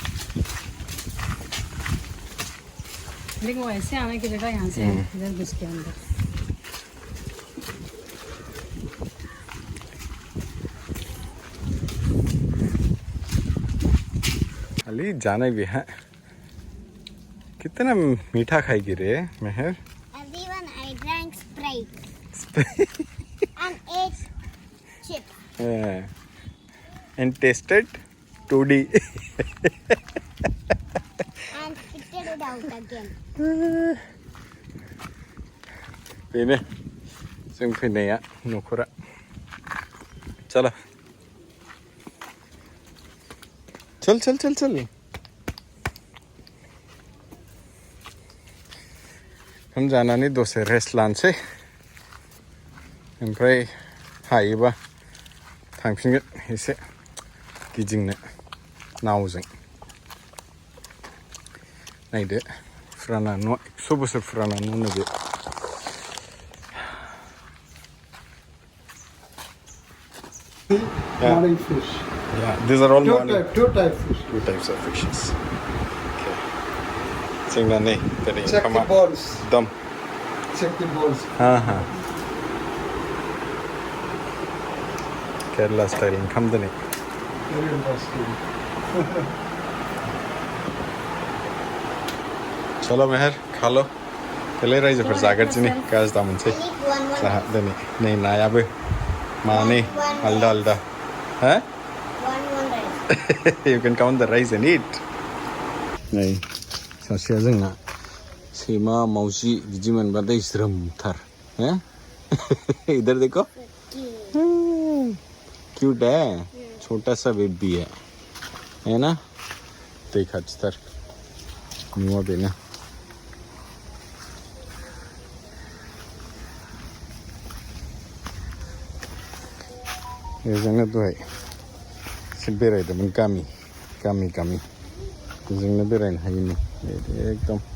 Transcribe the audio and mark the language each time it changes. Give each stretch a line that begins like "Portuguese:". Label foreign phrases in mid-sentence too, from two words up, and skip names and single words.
Hindi: लेकिन वो ऐसे आने की जगह यहाँ से इधर घुस के अंदर अली जाने भी है कितना मीठा खाएगी रे मेहर
English: Everyone, I drank Sprite and ate chips. and tasted 2D And spitted it out again.
Bodo: बेनो जों फैनाया न'खरा
Hindi: चलो चल चल चल चल
Bodo: हम जानानै दसे रेस्ट लानोसै ओमफ्राय हायोबा थांफिनगोन एसे गिदिंनो नावजों नायदो फुराना न' 100 बोसोर फुराना न' नैबे
English: Morning fish. Yeah, these are all morning. Two type fish. Two types of fishes.
Bodo: Okay. जोंना नै दिनै
English: Check the balls.
Bodo: दम
English: Check the balls.
Bodo: Kerela style ओंखाम दिनै
English: Very interesting.
Hindi: चलो मेहर खा लो
Bodo: त्यसले राइजोफोर जागोरदिनि गाज दा मोनसै
English: I need one.
Bodo: जाहा दिनै नै नायाबो मानै आलदा आलदा हो
English: One rice. You can count the rice and eat.
Bodo: नै सासेया जोंना सैमा मावजि बिदि मोनबाथाय ज्रोमथार
Hindi: हो इधर देखो क्यूट है छोटा सा बेबी है ना देख
Bodo: अच्छतर नुआ बेना जोंनो दहाय एसे बेरायदोंमोन गामि जोंनो बेरायनो हायोनो एकदम